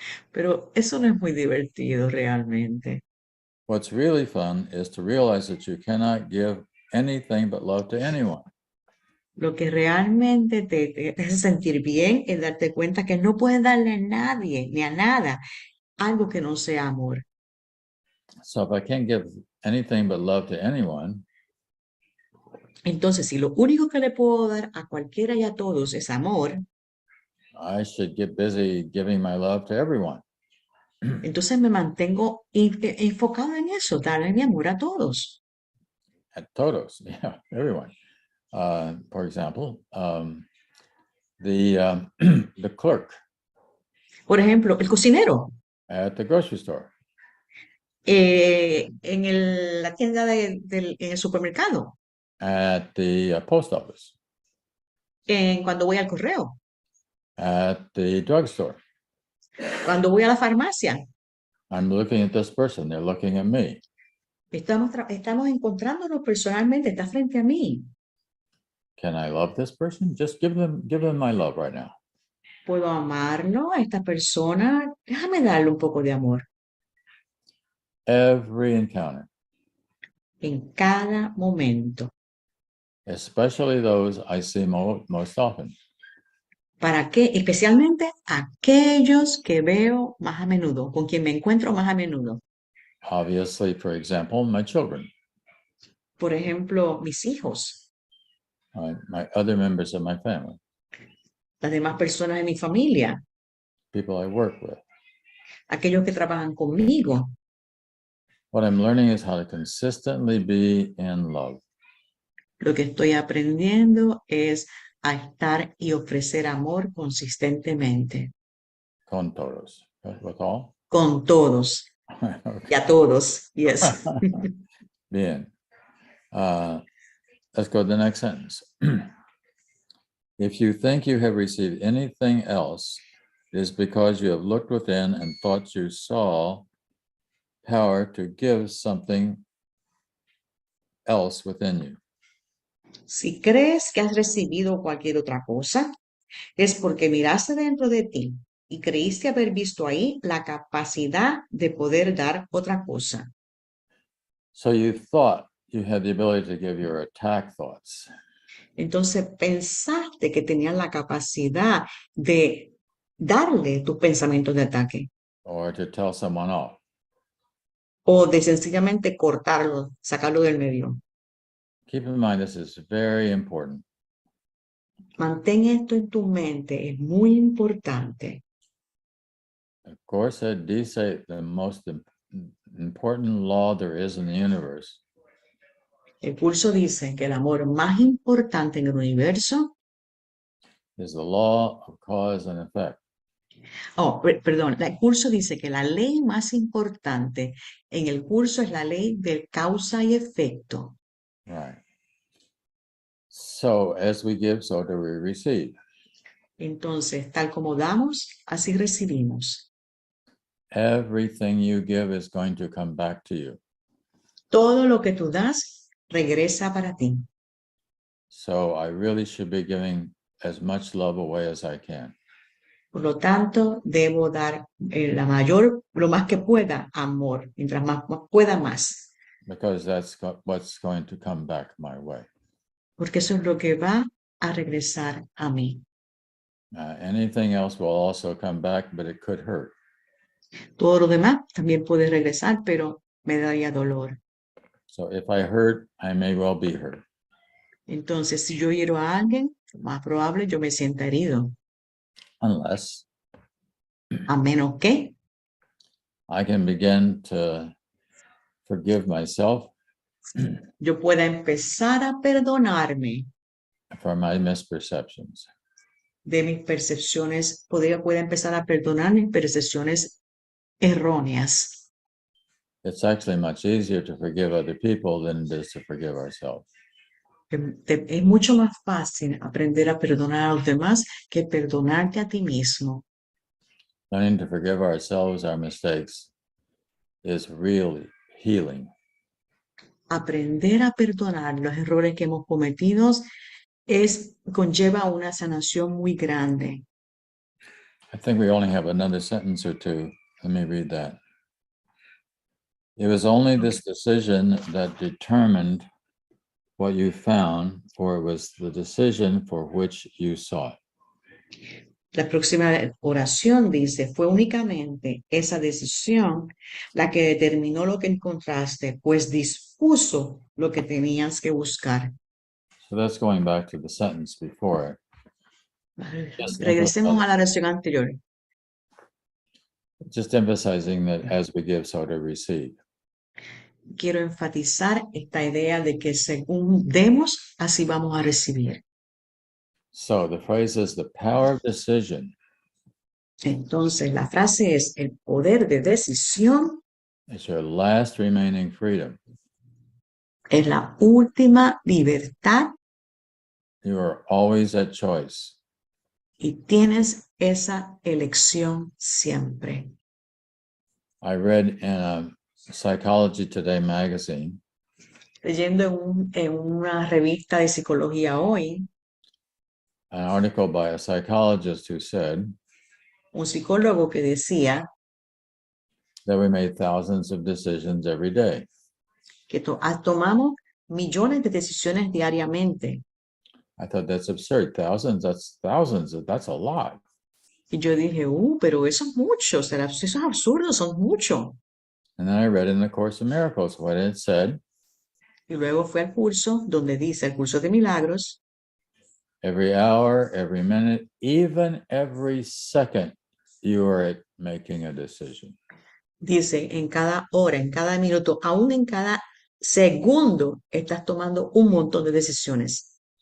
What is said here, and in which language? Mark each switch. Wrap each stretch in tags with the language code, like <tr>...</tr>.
<es>Pero eso no es muy divertido realmente.</es> <en>What's really fun is to realize that you cannot give anything but love to anyone.</en> <es>Lo que realmente te hace sentir bien es darte cuenta que no puedes darle a nadie ni a nada algo que no sea amor.</es> <en>So if I can't give anything but love to anyone,</en> <es>Entonces, si lo único que le puedo dar a cualquiera y a todos es amor,</es> <en>I should get busy giving my love to everyone.</en> <es>entonces me mantengo enfocado en eso, darle mi amor a todos.</es> <en>At todos, yeah, everyone. For example, the clerk</en> <es>Por ejemplo, el cocinero</es> <en>at the grocery store,</en> <es>en la tienda en el supermercado,</es> <en>at the post office,</en> <es>cuando voy al correo,</es> <en>at the drugstore.</en> <es>cuando voy a la farmacia.</es> <en>I'm looking at this person, they're looking at me.</en> <es>Estamos encontrándonos personalmente, está frente a mí.</es> <en>Can I love this person? Just give them my love right now.</en> <es>¿Puedo amarlo a esta persona? Déjame darle un poco de amor.</es> <en>Every encounter,</en> <es>En cada momento.</es> <en>especially those I see most often.</en> <es>¿Para qué? Especialmente aquellos que veo más a menudo, con quien me encuentro más a menudo.</es> <en>Obviously, for example, my children,</en> <es>Por ejemplo, mis hijos,</es> <en>my other members of my family,</en> <es>las demás personas de mi familia,</es> <en>people I work with.</en> <es>aquellos que trabajan conmigo.</es> <en>What I'm learning is how to consistently be in love.</en> <es>Lo que estoy aprendiendo es a estar y ofrecer amor consistentemente. Con todos.</es> <en>With all?</en> <es>Con todos.</es> <en>Okay.</en> <es>Y a todos.</es> <en>Yes.</en> <es>Bien.</es> <en>Let's go to the next sentence. If you think you have received anything else, it is because you have looked within and thought you saw power to give something else within you.</en> <es>Si crees que has recibido cualquier otra cosa, es porque miraste dentro de ti y creíste haber visto ahí la capacidad de poder dar otra cosa.</es> <en>So you thought you had the ability to give your attack thoughts.</en> <es>Entonces pensaste que tenías la capacidad de darle tus pensamientos de ataque</es> <en>Or to tell someone off.</en> <es>o de sencillamente cortarlo, sacarlo del medio.</es> <en>Keep in mind, this is very important.</en> <es>Mantén esto en tu mente, es muy importante.</es> <en>Of course, it dice the most important law there is in the universe</en> <es>El curso dice que el amor más importante en el universo,</es> <en>is the law of cause and effect.</en> <es>perdón, el curso dice que la ley más importante en el curso es la ley de causa y efecto.</es> <en>Right. So as we give, so do we receive.</en> <es>Entonces, tal como damos, así recibimos.</es> <en>Everything you give is going to come back to you.</en> <es>Todo lo que tú das regresa para ti.</es> <en>So I really should be giving as much love away as I can.</en> <es>Por lo tanto, debo dar lo más que pueda, amor. Mientras más pueda, más.</es> <en>Because that's what's going to come back my way.</en> <es>Porque eso es lo que va a regresar a mí.</es> <en>Anything else will also come back, but it could hurt.</en> <es>Todo lo demás también puede regresar, pero me daría dolor.</es> <en>So if I hurt, I may well be hurt.</en> <es>Entonces, si yo hiero a alguien, lo más probable yo me sienta herido.</es> <en>Unless</en> <es>A menos que</es> <en>I can begin to forgive myself</en> <es>yo pueda empezar a perdonarme</es> <en>for my misperceptions.</en> <es>de mis percepciones, pueda empezar a perdonar mis percepciones erróneas.</es> <en>It's actually much easier to forgive other people than it is to forgive ourselves.</en> <es>Es mucho más fácil aprender a perdonar a los demás que perdonarte a ti mismo.</es> <en>Learning to forgive ourselves our mistakes is really healing.</en> <es>Aprender a perdonar los errores que hemos cometido conlleva una sanación muy grande.</es> <en>I think we only have another sentence or two. Let me read that. It was only this decision that determined what you found, for it was the decision for which you sought.</en> <es>La próxima oración dice, fue únicamente esa decisión la que determinó lo que encontraste, pues dispuso lo que tenías que buscar.</es> <en>So that's going back to the sentence before it.</en> <es>Regresemos a la oración anterior.</es> <en>Just emphasizing that as we give, so to receive.</en> <es>Quiero enfatizar esta idea de que según demos, así vamos a recibir.</es> <en>So the phrase is the power of decision</en> <es>Entonces, la frase es, el poder de decisión</es> <en>is your last remaining freedom.</en> <es>es la última libertad</es> <en>You are always at choice.</en> <es>y tienes esa elección siempre.</es> <en>I read in a Psychology Today magazine</en> <es>Leyendo en una revista de psicología hoy,</es> <en>an article by a psychologist who said</en> <es>un psicólogo que decía</es> <en>that we made thousands of decisions every day.</en> <es>que tomamos millones de decisiones diariamente.</es> <en>I thought that's absurd. Thousands, that's a lot.</en> <es>Y yo dije, pero eso es mucho, eso es absurdo, son mucho.</es> <en>And then I read in the Course of Miracles what it said.</en> <es>Y luego fue al curso donde dice, el curso de milagros,</es> <en>Every hour, every minute, even every second, you are making a decision.</en> <es>dice, en cada hora, en cada minuto, aún en cada segundo, estás tomando un montón de decisiones.</es>